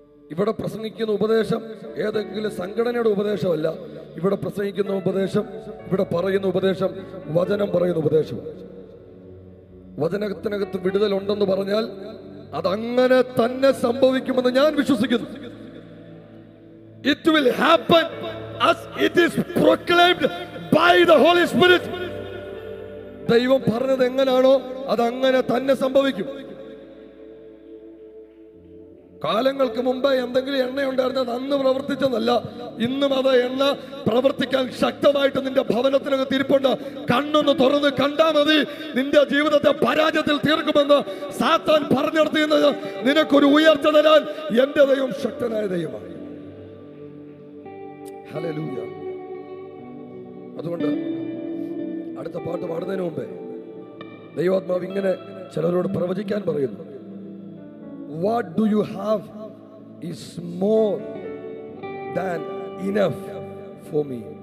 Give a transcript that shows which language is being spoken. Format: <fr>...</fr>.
<ml>ഇവിടെ പ്രസംഗിക്കുന്ന ഉപദേശം ഏതെങ്കിലും സംഘടനയുടെ ഉപദേശമല്ല. ഇവിടെ പ്രസംഗിക്കുന്ന ഉപദേശം, ഇവിടെ പറയുന്ന ഉപദേശം വചനം പറയുന്ന ഉപദേശം. വചനത്തിനകത്ത് വിടുതലുണ്ടെന്ന് പറഞ്ഞാൽ അതങ്ങനെ തന്നെ സംഭവിക്കുമെന്ന് ഞാൻ വിശ്വസിക്കുന്നു.</ml> <en>It will happen as it is proclaimed by the Holy Spirit.</en> <ml>ദൈവം പറഞ്ഞത് എങ്ങനാണോ അതങ്ങനെ തന്നെ സംഭവിക്കും. കാലങ്ങൾക്ക് മുമ്പ് എന്തെങ്കിലും എണ്ണ ഉണ്ടായിരുന്നത് അന്ന് പ്രവർത്തിച്ചതല്ല, ഇന്നും അത് എണ്ണ പ്രവർത്തിക്കാൻ ശക്തമായിട്ട് നിന്റെ ഭവനത്തിനകത്ത് ഇരിപ്പുണ്ട്. കണ്ണൊന്ന് തുറന്ന് കണ്ടാ മതി, നിന്റെ ജീവിതത്തെ പരാജയത്തിൽ തീർക്കുമെന്ന് സാത്താൻ പറഞ്ഞിടത്തുന്നത്. നിനക്കൊരു ഉയർച്ച തരാൻ എന്റെ ദൈവം ശക്തനായ ദൈവമാണ്. ഹല്ലേലൂയ. അതുകൊണ്ട് അടുത്ത പാട്ട് പാടുന്നതിന് മുമ്പേ ദൈവാത്മാവ് ഇങ്ങനെ ചിലരോട് പ്രവചിക്കാൻ പറയുന്നു.</ml> <en>What do you have is more than enough for me.</en>